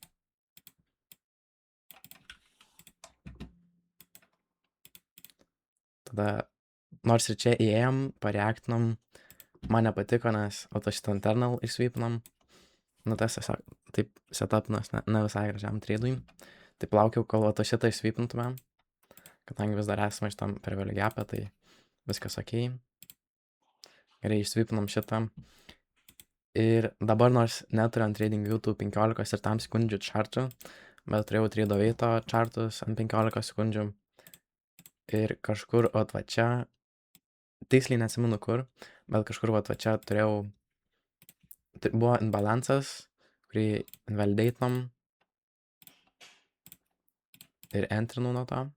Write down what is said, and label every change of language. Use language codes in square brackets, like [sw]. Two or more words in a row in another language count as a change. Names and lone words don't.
[lt] Tada, nors ir čia įėjom, pareaktinom, man nepatiko, nes šitą internal išsweepinam. Tas tiesiog taip setupinas ne visai gražiam tradui. Taip laukiau, kol šitą išsweepintume. Kadangi vis dar esame šitam [en] fair value gap'e, [lt] tai viskas ok. Gerai, išsweepinam šitą. Ir dabar nors neturiu ant trading view tų 15 ir tam sekundžių chartų, bet turėjau trado veito chartus ant 15 sekundžių. Ir kažkur va čia, tiksliai neatsimenu kur, bet kažkur va čia turėjau, buvo imbalansas, kurį invalidate'nom ir entrinau nuo to.